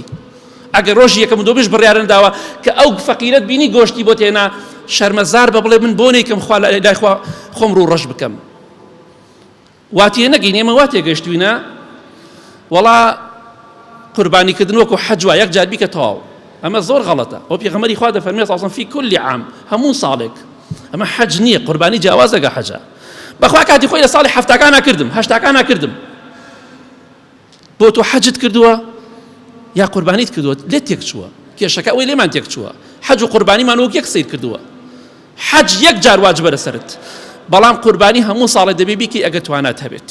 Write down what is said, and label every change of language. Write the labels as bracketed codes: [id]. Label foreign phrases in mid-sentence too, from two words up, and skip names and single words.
[ckb] ئەگەر ڕۆژی یەکەم و دووەمیش بڕیارە نەداوە کە ئەو فەقیرەت بینی گۆشتی بۆ تێنا شەرمەزار بە، بڵێ من بۆ نەیکەم خوا لای خوا خۆم ڕوو ڕەش بکەم. واتیە نەگەین ئێمە وا تێگەشتوینە وەڵا قوربانیکردن وەکو حەج وایە یەک جار بیکە تەواو، ئەمە زۆر غەڵەتە. ئەو پێغەمبەری خوا دەفەرمێ ئەڵسەن [ar] فی كل عام، [ckb] هەموو ساڵێک. ئەمە حەج نییە، قوربانی جیاواز دەگا حەجە. بەخوا کاتی خۆی لە ساڵی هەفتاکان ناکردم، هەشتاکان ناکردم، بۆ تۆ حەجت کردووە یا قوربانیت کردووە لێت تێک چووە، کێشەکە ئەوەی لێمان تێک چووە. حەج و قوربانیمان وەک یەک سیر کردووە. حەج یەک جار واجبە لەسەرت، بەڵام قوربانی هەموو ساڵێ دەبێ بیکەی ئەگە توانات هەبێت.